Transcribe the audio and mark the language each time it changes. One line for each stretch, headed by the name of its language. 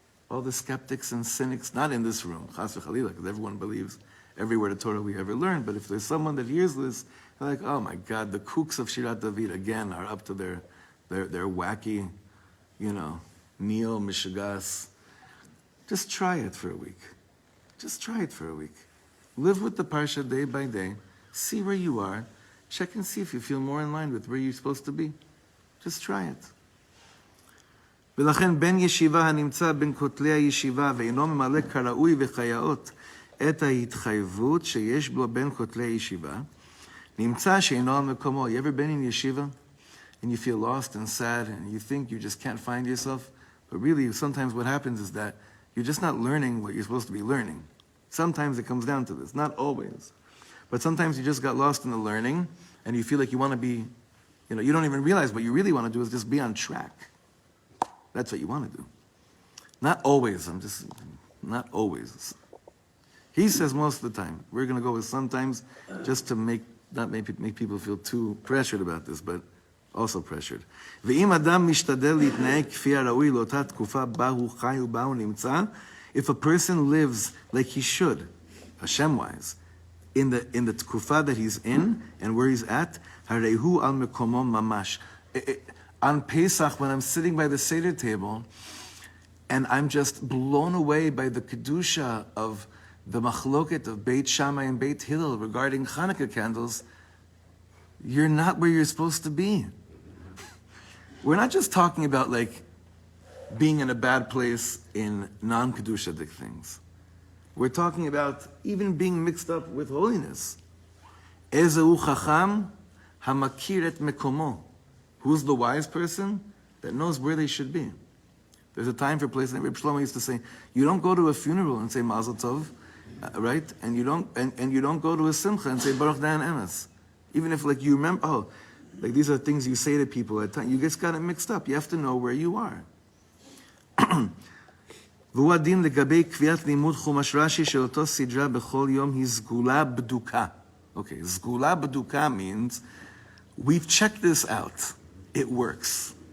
English: All the skeptics and cynics, not in this room, chas v'chalila, because everyone believes every word of Torah we ever learned, but if there's someone that hears this, they're like, oh my God, the kooks of Shirat David again are up to their wacky, neo mishagas. Just try it for a week. Just try it for a week. Live with the parsha day by day. See where you are. Check and see if you feel more in line with where you're supposed to be. Just try it.
Hebrew: ולכן בן ישיבה הנמצא בין כותלי הישיבה ואינו ממלא כראוי וכיאות את ההתחייבות שיש בו בין כותלי הישיבה, נמצא שאינו על מקומו.
English: You ever been in yeshiva and you feel lost and sad and you think you just can't find yourself? But really, sometimes what happens is that you're just not learning what you're supposed to be learning. Sometimes it comes down to this, not always. But sometimes you just got lost in the learning and you feel like you want to be, you don't even realize what you really want to do is just be on track. That's what you want to do. Not always, not always. He says most of the time. We're going to go with sometimes just to not make people feel too pressured about this, but also pressured.
Hebrew: ואם אדם משתדל להתנהג כפי הראוי לאותה תקופה בה הוא חי ובה הוא נמצא,
English: if a person lives like he should, Hashem-wise, in the tkufa that he's in and where he's at,
Hebrew: הרי הוא על מקומו ממש.
English: On Pesach, when I'm sitting by the Seder table, and I'm just blown away by the Kedusha of the Machloket of Beit Shammai and Beit Hillel regarding Hanukkah candles, you're not where you're supposed to be. We're not just talking about being in a bad place in non-Kedushadik things. We're talking about even being mixed up with holiness.
Hebrew: Ezehu chacham hamakir et mekomo.
English: Who's the wise person? That knows where they should be. There's a time for place. And Rabbi Shlomo used to say, you don't go to a funeral and say Mazel Tov, right? And you don't go to a simcha and say Baruch Dan Emes. Even if you remember, these are things you say to people at times. You just got it mixed up. You have to know where you are.
Hebrew: והוא הדין לגבי קביעת לימוד חומש רש"י של אותו סדרה בכל יום היא סגולה בדוקה.
English: Okay, סגולה בדוקה means we've checked this out. It works.